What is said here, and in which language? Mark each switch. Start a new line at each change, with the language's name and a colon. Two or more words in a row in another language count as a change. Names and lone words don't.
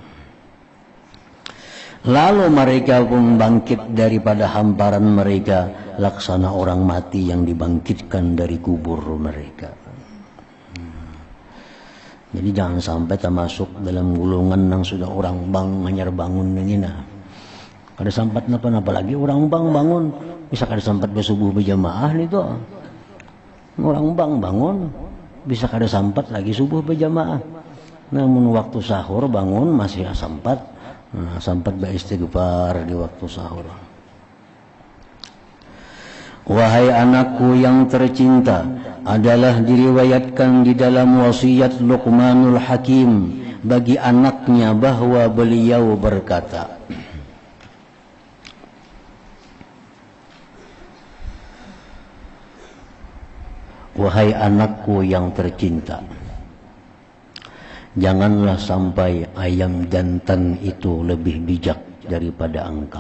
Indonesian: Lalu mereka pun bangkit daripada hamparan mereka, laksana orang mati yang dibangkitkan dari kubur mereka.
Banjar: Jadi jangan sampai termasuk dalam gulungan yang sudah orang bang hanyar bangun ini nah. Kada sampat napa lagi orang bang bangun, bisa kada sampat bersubuh berjamaah nih tuh. Orang bang bangun, bisa kada sampat lagi subuh berjamaah. Namun waktu sahur bangun masih sampat. Nah, sampat beristighfar di waktu sahur.
Indonesian: Wahai anakku yang tercinta, adalah diriwayatkan di dalam wasiat Luqmanul Hakim bagi anaknya bahwa beliau berkata, wahai anakku yang tercinta, janganlah sampai ayam jantan itu lebih bijak daripada engkau.